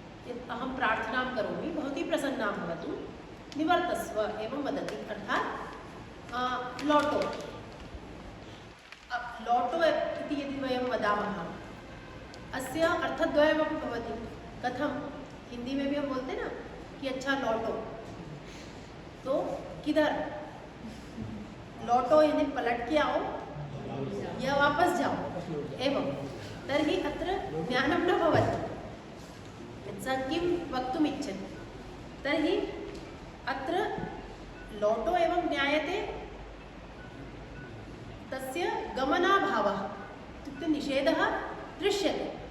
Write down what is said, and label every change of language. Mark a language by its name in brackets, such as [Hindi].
[Sanskrit] यत् अहं प्रार्थनां करोमि, भवती प्रसन्ना भवतु, निवर्तस्व एवं वदति। अर्थात् लौटो। लौटो इति यदि वयं वदामः, अस्य अर्थद्वयमपि भवति। कथं? [Hindi] हिंदी में भी हम बोलते ना कि अच्छा लौटो, तो किधर लौटो यानी पलट के आओ या वापस जाओ एवं। [Sanskrit] तर्हि अत्र ज्ञानं न भवति, स किं वक्तुम् इच्छति। तर्हि अत्र लौटो एवं ज्ञायते तस्य गमनाभावः, इत्युक्ते निषेधः दृश्यते।